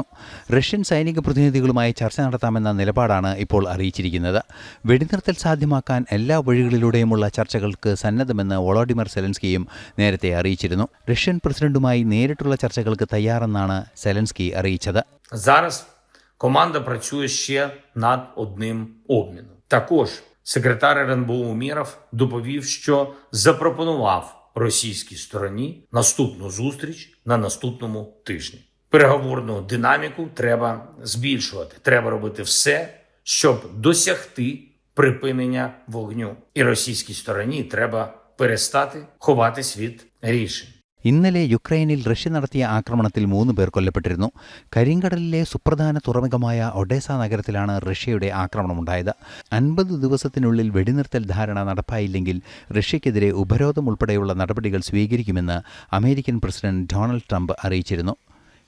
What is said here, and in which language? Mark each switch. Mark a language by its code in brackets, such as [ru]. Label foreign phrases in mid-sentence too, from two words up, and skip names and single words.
[ml] റഷ്യൻ സൈനിക പ്രതിനിധികളുമായി ചർച്ച നടത്താമെന്ന നിലപാടാണ് ഇപ്പോൾ അറിയിച്ചിരിക്കുന്നത്. വെടിനിർത്തൽ സാധ്യമാക്കാൻ എല്ലാ വഴികളിലൂടെയുമുള്ള ചർച്ചകൾക്ക് സന്നദ്ധമെന്ന് വോളോഡിമിർ സെലൻസ്കിയും നേരത്തെ അറിയിച്ചിരുന്നു. റഷ്യൻ പ്രസിഡന്റുമായി നേരിട്ടുള്ള ചർച്ചകൾക്ക് തയ്യാറെന്നാണ് സെലൻസ്കി അറിയിച്ചത്. [uk] Зараз команда працює ще над одним обміном. Також секретар РНБО Умєров доповів, що запропонував російській стороні наступну зустріч на наступному тижні. Переговорну динаміку треба збільшувати. Треба робити все, щоб досягти припинення вогню. І російській стороні треба перестати ховатись від рішень. [ml] ഇന്നലെ യുക്രൈനിൽ റഷ്യ നടത്തിയ ആക്രമണത്തിൽ 3 പേർ കൊല്ലപ്പെട്ടിരുന്നു. കരിങ്കടലിലെ സുപ്രധാന തുറമുഖമായ ഒഡേസ നഗരത്തിലാണ് റഷ്യയുടെ ആക്രമണമുണ്ടായത്. 50 ദിവസത്തിനുള്ളിൽ വെടിനിർത്തൽ ധാരണ നടപ്പായില്ലെങ്കിൽ റഷ്യക്കെതിരെ ഉപരോധം ഉൾപ്പെടെയുള്ള നടപടികൾ സ്വീകരിക്കുമെന്ന് അമേരിക്കൻ പ്രസിഡന്റ് ഡൊണാൾഡ് ട്രംപ് അറിയിച്ചിരുന്നു.